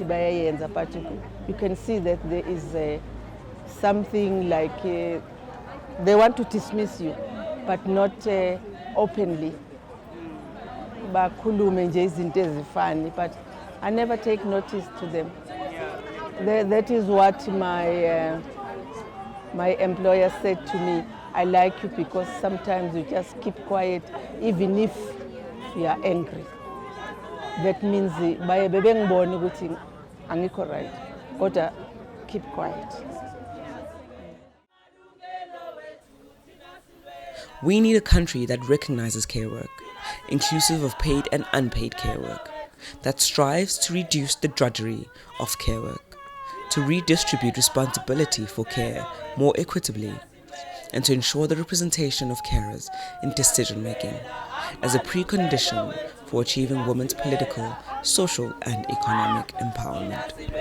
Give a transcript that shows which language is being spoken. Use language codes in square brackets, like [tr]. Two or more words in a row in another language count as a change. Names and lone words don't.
[zu] bayayenza, [en] but you can see that there is something like they want to dismiss you but not openly. [zu] Bakhulume nje izinto ezifani, [en] but I never take notice to them. That is what my employer said to me. I like you because sometimes you just keep quiet even if you are angry. That means [zu] baye bebengibona ukuthi angikho right, kodwa [en] keep quiet. We need a country that recognizes care work, inclusive of paid and unpaid care work, that strives to reduce the drudgery of care work, to redistribute responsibility for care more equitably, and to ensure the representation of carers in decision-making as a precondition for achieving women's political, social, and economic empowerment.